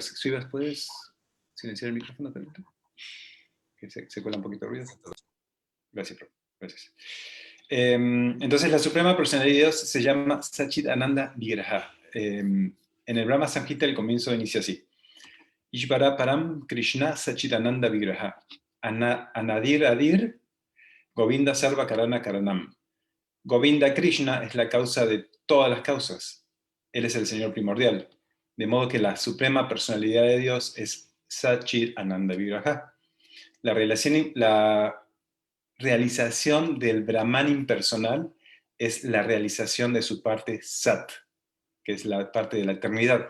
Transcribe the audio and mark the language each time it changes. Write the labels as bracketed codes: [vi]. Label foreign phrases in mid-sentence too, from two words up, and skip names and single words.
[es] Srivas, ¿puedes silenciar el micrófono, Talita? Que se cuela un poquito de ruido. Gracias, profe. Gracias. Entonces, la Suprema Personalidad de Dios se llama [sa] Sachit Ananda Vigraha. [es] En el Brahma Samhita el comienzo inicia así. [sa] Ishvara Param Krishna Sachit Ananda Vigraha. Anadir Adir, Govinda Sarva Karana Karanam. [es] Govinda Krishna es la causa de todas las causas. Él es el Señor primordial. De modo que la suprema personalidad de Dios es [sa] Sachit Ananda Vigraha. [es] La realización del Brahman impersonal es la realización de su parte Sat, que es la parte de la eternidad.